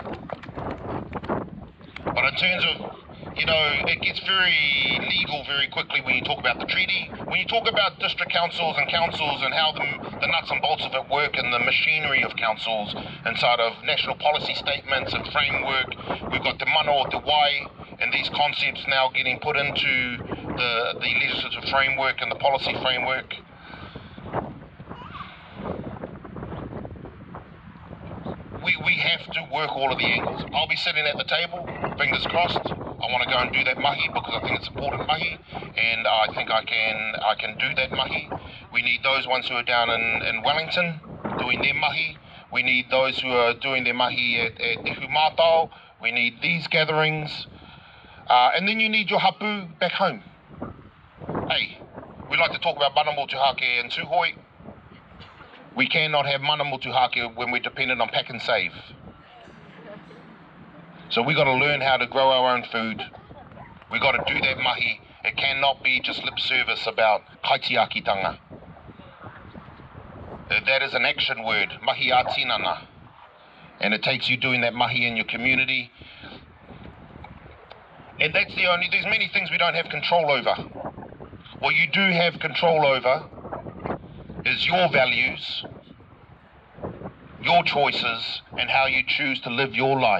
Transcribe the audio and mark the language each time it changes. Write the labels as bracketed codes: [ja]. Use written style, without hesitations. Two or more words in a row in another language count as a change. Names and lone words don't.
[en] But in terms of, it gets very legal very quickly when you talk about the treaty. When you talk about district councils and how the nuts and bolts of it work and the machinery of councils inside of national policy statements and framework, we've got the [mi] mana o te wai [en] and these concepts now getting put into the legislative framework and the policy framework. We have to work all of the angles. I'll be sitting at the table, fingers crossed. I want to go and do that mahi because I think it's important mahi, and I think I can do that mahi. We need those ones who are down in Wellington doing their mahi. We need those who are doing their mahi at Ōpōtiki. We need these gatherings. And then you need your hapu back home. Hey, we like to talk about [mi] mana motuhake [en] and Tūhoi. We cannot have [mi] mana motuhake [en] when we're dependent on pack and save. So we got to learn how to grow our own food. We got to do that mahi. It cannot be just lip service about kaitiakitanga. That is an action word, [mi] mahi a tinana. [en] And it takes you doing that mahi in your community. And that's there's many things we don't have control over. What you do have control over is your values, your choices, and how you choose to live your life.